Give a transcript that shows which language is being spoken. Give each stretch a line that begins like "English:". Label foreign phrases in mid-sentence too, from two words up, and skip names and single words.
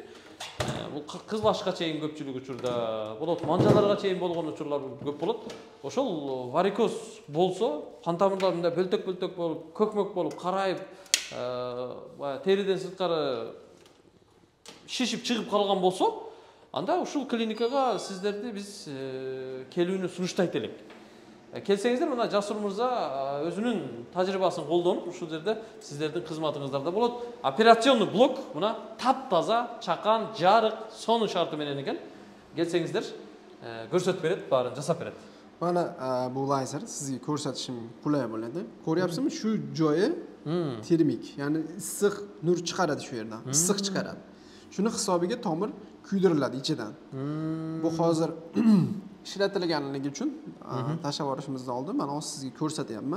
Uzbek: Bu qizlashga cheyin ko'pchilik uchurda bo'ladi, manjalarga cheyin bo'lgan uchurlar ko'p bo'ladi. O'shol varikoz bo'lsa, qon tomirlarida bo'ltok-bo'ltok bo'lib, ko'kmök bo'lib, qarayib, teridan sirtqari shishib chiqib qolgan bo'lsa,
Kyrgyz: anda ушул klinikага sizlerdi biz kelүүнү сунуштайт элек. Келсеңиздер, мына Жасур мырза өзүнүн тажрыйбасын колдонуп, ушул жерде сиздердин кызматыңыздарда болот. Операционный блок мына таптаза, чакан, жарык, сонун шарты менен экен. Келсеңиздер, көрсөтүп берет, баарын жасап берет.
Uzbek: Mana bu lazer sizga ko'rsatishim qulay bo'ladi. Ko'ryapsizmi? Shu joyi termik, ya'ni issiq nur chiqaradi shu yerdan. Issiq chiqaradi. Shuni hisobiga tomir kuydiriladi ichidan. Bu hozir ishlatilganligi uchun tashlab yuborishimizdan oldin mana hozir sizga ko'rsatyapman.